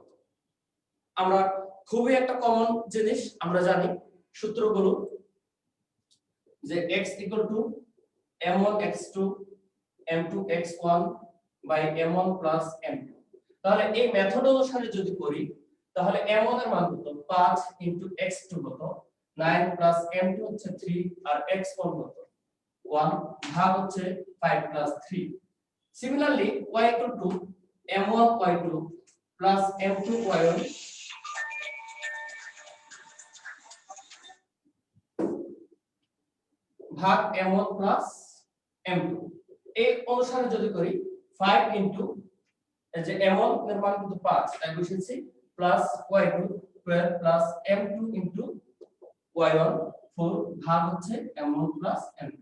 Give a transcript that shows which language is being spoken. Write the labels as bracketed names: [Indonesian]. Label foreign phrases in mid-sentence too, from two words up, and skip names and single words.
[Bangla] আমরা খুবই একটা কমন জিনিস আমরা জানি সূত্রগুলো, যে x = m1 x2 m2 x1 m1 + m2। তাহলে এই মেথড অনুসারে যদি করি তাহলে m1 এর মান কত? 5 * x2 কত? 9 + m2 হচ্ছে 3 আর x1 কত? 1 ভাগ হচ্ছে 5 + 3। সিমিলারলি y = m1 y2 + m2 y1 ভাগ m1 + m2। এই অনুসারে যদি করি 5 এই যে m1 এর মান কিন্তু 5 তাই বসেছি প্লাস y2 12 প্লাস m2 y1 4 ভাগ হচ্ছে m1 + m2।